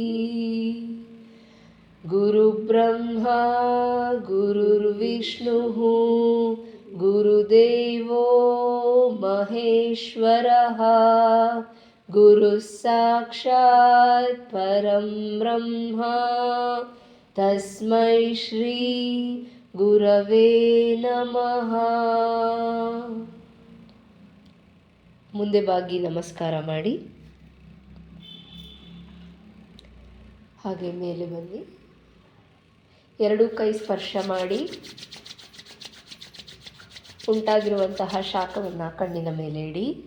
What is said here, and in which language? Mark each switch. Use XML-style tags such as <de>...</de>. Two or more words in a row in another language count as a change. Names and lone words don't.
<sa>गुरुब्रह्मा गुरुर्विष्णुः गुरुदेवो महेश्वरः गुरुः साक्षात् परं ब्रह्म तस्मै श्री गुरवे नमः।</sa> <kn>ಮುಂದೆ ಬಾಗಿ ನಮಸ್ಕಾರ ಮಾಡಿ. ಹಾಗೆ ಮೇಲೆ ಬನ್ನಿ. 2 ಕೈ ಸ್ಪರ್ಶ ಮಾಡಿ ಉಂಟಾಗಿರುವಂತಹ ಶಾಖವನ್ನು ಕಣ್ಣಿನ ಮೇಲೆ ಇಡಿ.</kn>